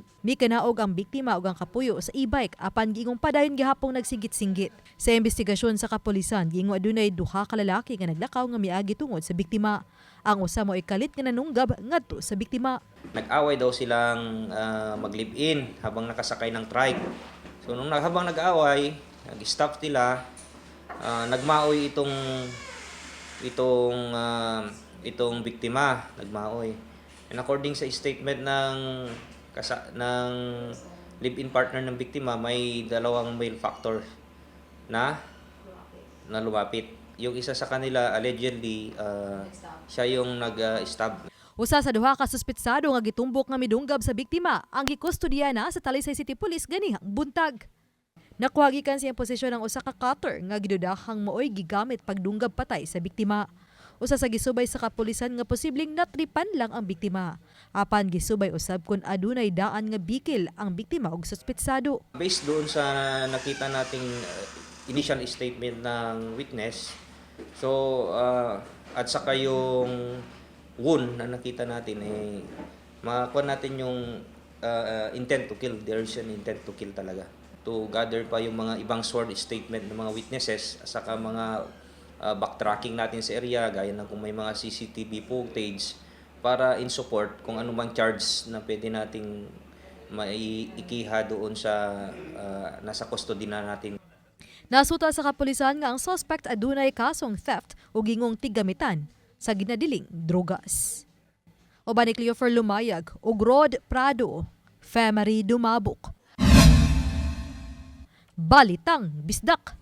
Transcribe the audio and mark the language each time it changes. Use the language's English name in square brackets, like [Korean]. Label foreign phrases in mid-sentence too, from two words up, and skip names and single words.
[Cebuano] Mikanaog ang biktima ug ang kapuyo sa e-bike apan gingong padayon gihapong nagsinggit-singgit. Sa investigasyon sa kapulisan, gingong adunay duha ka lalaki nga naglakaw nga miagi tungod sa biktima. Ang usa mo ikalit nga nanunggab ngadto sa biktima. [Filipino] Nag-away daw silang mag-live-in habang nakasakay ng trike. So nung habang nag-away, nag-stop sila, nagmaoy itong biktima, nagmaoy. And according sa statement ng [English] live-in partner [Filipino] ng biktima, may dalawang [English] male factor [Filipino] na lumapit. Yung isa sa kanila, allegedly, siya yung nag-stab. [Cebuano] Usa sa duha ka suspitsado nga gitumbok nga midunggab sa biktima ang gikustodiya na sa Talisay City Police ganihang buntag. Nakuha gikan siyang posisyon ng usa ka cutter nga gidudahang mooy gigamit pagdunggab patay sa biktima. Usa sa gisubay sa kapulisan nga posibleng natripan lang ang biktima. Apan gisubay usab kun adunay daan nga bikil ang biktima ug suspitsado. [Filipino] Based doon sa nakita nating [English] initial statement [Filipino] ng witness, so at saka yung wound na nakita natin, makakuha natin yung [English] intent to kill. There is an intent to kill talaga. [Filipino] To gather pa yung mga ibang [English] sworn statement [Filipino] ng mga witnesses, at saka mga backtracking natin sa area, gaya ng kung may mga [English] CCTV footage [Filipino] para [English] in support [Filipino] kung anumang charge na pwede nating maiikiha doon sa nasa custody na natin. [Cebuano] Nasuta sa kapulisan nga ang suspect adunay kasong theft o gingong tiggamitan sa ginadiling drogas. Oban ni Cleofer Lumayag ug Rod Prado, Femery Dumabok. Balitang Bisdak.